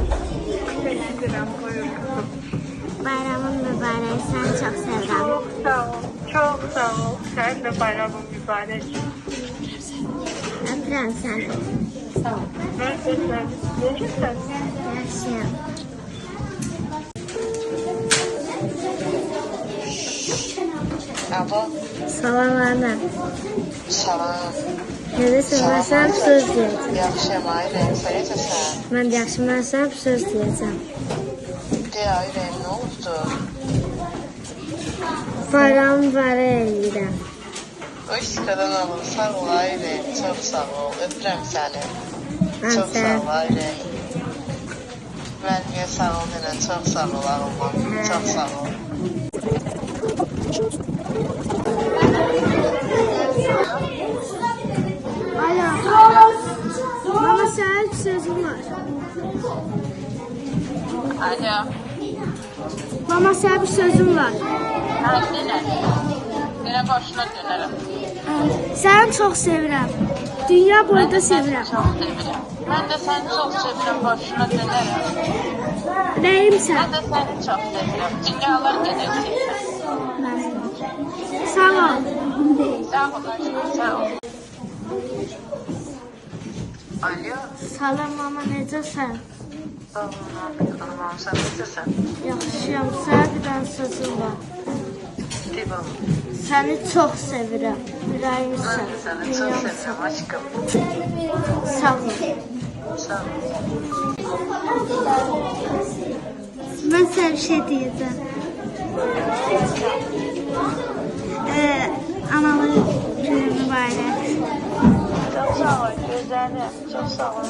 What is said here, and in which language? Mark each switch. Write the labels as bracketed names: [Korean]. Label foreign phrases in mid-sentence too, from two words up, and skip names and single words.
[Turkish] Teşekkürüm. Buyur kızım. [Azerbaijani] Bayramın mübarək. Səni çox sevirəm. [Turkish] Çok sağ ol. Çok sağ ol. Sen de bayramın mübarek. [Azerbaijani] Öpürəm səni. [Turkish] Sağ ol. Nasılsın? Necəsən? [Azerbaijani] Yaxşıyam. Alo. Salam ana. Salam. Necəsən? Mən sənə bir söz deyəcəm. Yaxşıyam Aylin. Sen necəsən? Mən yaxşı, mən sənə bir söz deyəcəm. [Turkish] De Aylin, ne oldu? [Azerbaijani] Bayramı mübarək eləyirəm. [Turkish] Hoş kadın olun. Sağ ol Aylin. Çok sağ ol. Öpürüm seni. [Azerbaijani] Mən [Turkish] Çok sağ [Azerbaijani] sənə [Turkish] ol Aylin. Ben niye sağ ol yine. Çok sağ ol ağımam. Çok sağ ol. [Azerbaijani] Alo. Mama sənə bir sözüm var. Alo. Mama sənə bir sözüm var. [Turkish] Ha, yine başına dönerim. [Azerbaijani] Səni çox sevirəm. Dünya boyda sevirəm. [Turkish] Çok seviyorum. Ben de seni çok seviyorum. Başına dönerim. [Azerbaijani] Ürəyimsən. [Turkish] Ben de seni çok seviyorum. Dünyalar kadar seviyorum. Sağ ol. Sağ ol aşkım. Sağ ol. [Azerbaijani] Alo. Salam mama, necəsən? [Turkish] Sağ ol. Hanımam sen necəsən? [Azerbaijani] Yaxşıyam. Sənə bir dənə sözüm var. Divim. Səni çox sevirəm. [Turkish] Ben [Azerbaijani] Ürəyimsən. [Turkish] de seni çok seviyorum aşkım. Sağ ol. Sağ ol. [Azerbaijani] Mən sənə bir şey deyəcəm. Analı günü mübarək. [Turkish] Çok sağ ol gözlerim. Çok sağ ol.